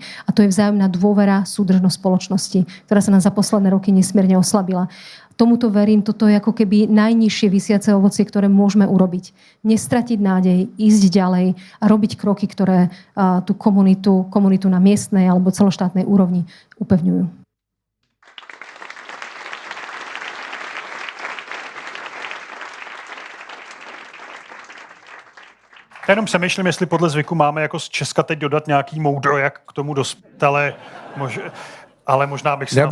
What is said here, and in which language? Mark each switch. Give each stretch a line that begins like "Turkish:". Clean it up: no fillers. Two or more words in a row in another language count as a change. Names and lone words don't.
Slovak: A to je vzájomná dôvera, súdržnosť spoločnosti, ktorá sa nám za posledné roky nesmierne oslabila. Tomuto verím, toto je ako keby najnižšie visiace ovocie, ktoré môžeme urobiť. Nestratiť nádej, ísť ďalej a robiť kroky, ktoré tú komunitu na miestnej alebo celoštátnej úrovni upevňujú.
Czech: Já jenom přemýšlím, jestli podle zvyku máme jako z Česka teď dodat nějaký moudro, jak k tomu dospět, ale možná bych se